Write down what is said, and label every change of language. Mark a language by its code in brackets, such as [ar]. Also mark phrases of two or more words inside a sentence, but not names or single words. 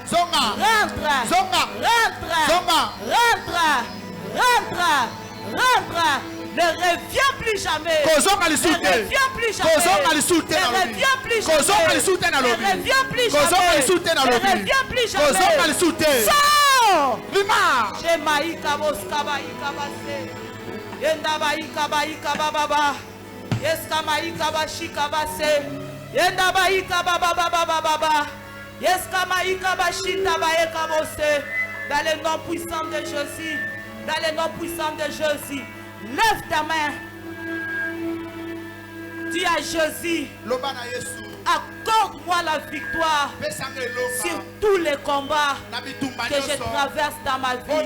[fr] Rentre. Ne reviens plus jamais. Ne reviens plus jamais. Ne reviens plus jamais. Ne reviens plus jamais. Ne reviens plus jamais. Sors. Shemaïka boskabaïka base. Yendabaïka baïka bababa. Yeskamaïka bashika base. Yendabaïka bababa bababa. Yeskamaïka bashita baïka bose. Dans le nom puissant de Jésus. Dans le nom puissant de Jésus. Lève ta main. Dis à Jésus, accorde-moi la victoire sur tous les combats que je traverse dans ma vie.